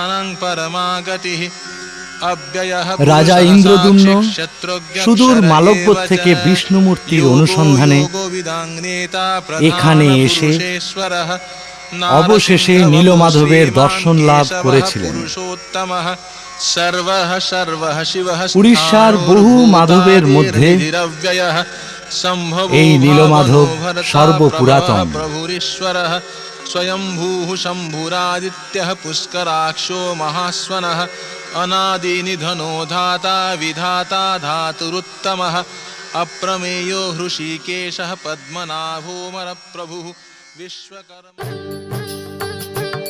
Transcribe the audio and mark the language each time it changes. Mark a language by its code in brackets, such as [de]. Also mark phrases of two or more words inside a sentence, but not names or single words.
[bn] রাজা ইন্দ্রদ্যুম্ন সুদূর মালব্য থেকে বিষ্ণুমূর্তির অনুসন্ধানে এখানে এসে অবশেষে নীলমাধবের দর্শন লাভ করেছিলেন। উড়িষ্যার বহু মাধবের মধ্যে এই নীলমাধব সর্বপুরাতন। [sa] स्वयंभूः शम्भुरादित्यः पुष्कराक्षो महास्वनः अनादिनिधनो धाता विधाता धातुरुत्तमः अप्रमेयो हृषीकेशः पद्मनाभोमरप्रभुः विश्वकर्मा।